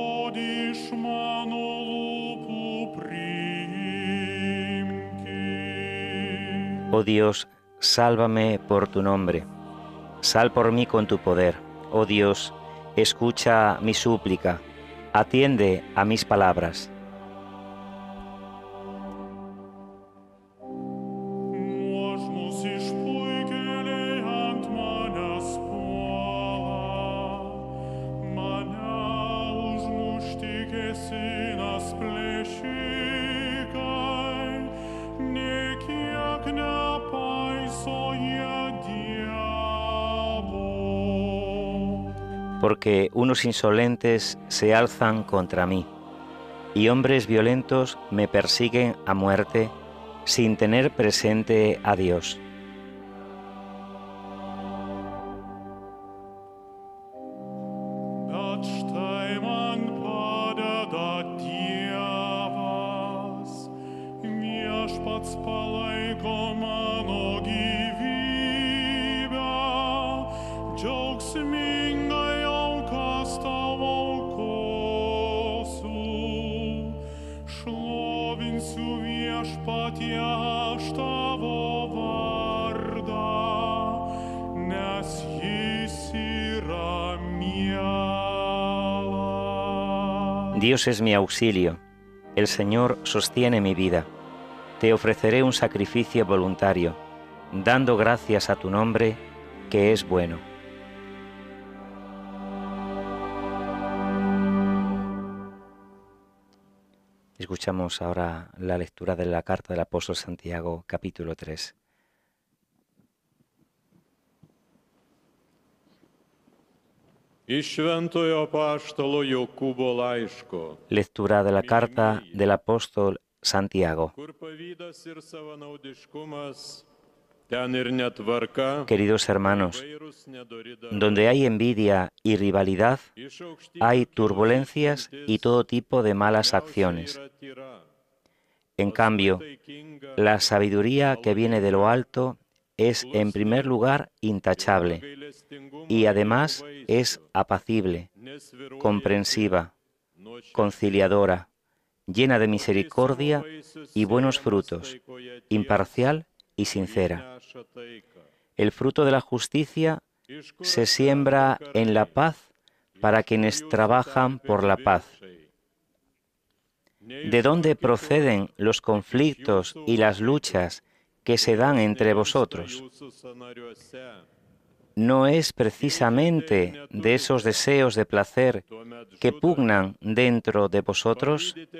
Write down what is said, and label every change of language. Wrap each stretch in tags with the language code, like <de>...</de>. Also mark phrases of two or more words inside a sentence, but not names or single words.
<lt>Господи, iš mano lūpų priimki.</lt> <es>Oh Dios, sálvame por tu nombre. Sal por mí con tu poder. Oh Dios, escucha mi súplica. Atiende a mis palabras.</es> <lt>Nuožmus išpuikėliai ant manęs puola, mane užmušti kėsinas plėšikai, nė kiek nepaiso jie Dievo.</lt> <es>Porque unos insolentes se alzan contra mí, y hombres violentos me persiguen a muerte, sin tener presente a Dios.</es> <lt>Bet štai man padeda Dievas, viešpats palaiko mano gyvybę, džiaugsmingai aukas tau aukosiu, šlovinsiu viešpatie aš tavo vardą, nes jis yra mielas.</lt> <es>Dios es mi auxilio, el Señor sostiene mi vida. Te ofreceré un sacrificio voluntario, dando gracias a tu nombre, que es bueno. Escuchamos ahora la lectura de la carta del apóstol Santiago, capítulo 3.</es> <lt>Iš Šventojo apaštalo Jokūbo laiško,</lt> <es>Lectura de la carta del apóstol Santiago.</es> <lt>kur pavydas ir savanaudiškumas, ten ir netvarka,</lt> <es>Queridos hermanos,</es> <lt>įvairūs nedori</lt> <es>donde hay envidia y rivalidad,</es> <lt>iš aukštybių</lt> <es>hay</es> <lt>kyla</lt> <es>turbulencias y todo tipo de malas acciones.</es> <lt>yra tyra.</lt> <es>En cambio,</es> <lt>Taikinga,</lt> <es>la sabiduría que viene de lo alto es, en primer lugar, intachable</es> <lt>gailestingumo</lt> <es>y además es apacible,</es> <lt>nesvyruojanti,</lt> <es>comprensiva,</es> <lt>nuoširdi,</lt> <es>conciliadora, llena de misericordia y buenos frutos, imparcial y sincera.</es> <lt>neša taiką.</lt> <es>El fruto de la justicia</es> <lt>Iš kur</lt> <es>se siembra en la paz para quienes trabajan por la paz. ¿De dónde proceden los conflictos y las luchas que se dan entre vosotros? ¿No es precisamente de esos deseos de placer que pugnan dentro de vosotros?</es>